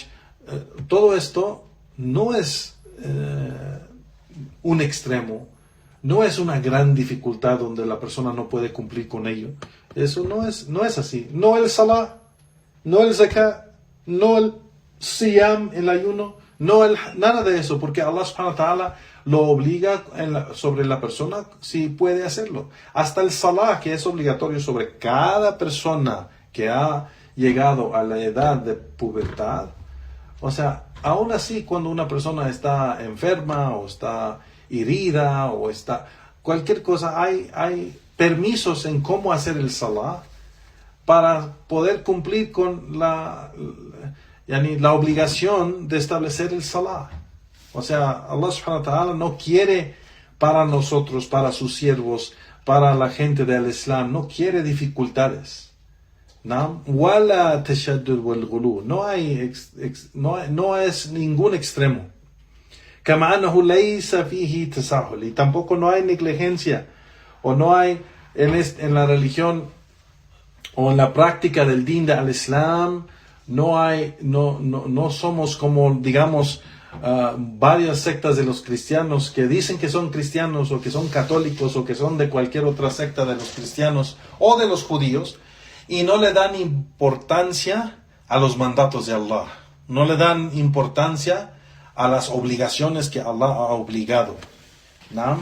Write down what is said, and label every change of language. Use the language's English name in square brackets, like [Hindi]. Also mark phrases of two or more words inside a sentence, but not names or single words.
[Spanish] Todo esto no es un extremo, no es una gran dificultad donde la persona no puede cumplir con ello. Eso no es así. No el Salah, no el zakah, no el siyam, el ayuno, nada de eso, porque Allah [Arabic] سبحانه وتعالى [Spanish] lo obliga sobre la persona si puede hacerlo. Hasta el salah, que es obligatorio sobre cada persona que ha llegado a la edad de pubertad. O sea, aún así, cuando una persona está enferma o está herida o está cualquier cosa, hay permisos en cómo hacer el salah para poder cumplir con la obligación de establecer el salah. O sea, Allah [Arabic] سبحانه وتعالى [Spanish] no quiere para nosotros, para sus siervos, para la gente del Islam, no quiere dificultades. ¿No? [Arabic] ولا تشدد والغلو. [Spanish] No es ningún extremo. [Arabic] كما أنه ليس فيه تساهل. [Spanish] Y tampoco no hay negligencia, o no hay en la religión o en la práctica del din del Islam, no somos como, digamos, varias sectas de los cristianos que dicen que son cristianos o que son católicos o que son de cualquier otra secta de los cristianos o de los judíos, y no le dan importancia a los mandatos de Allah, no le dan importancia a las obligaciones que Allah ha obligado, ¿no?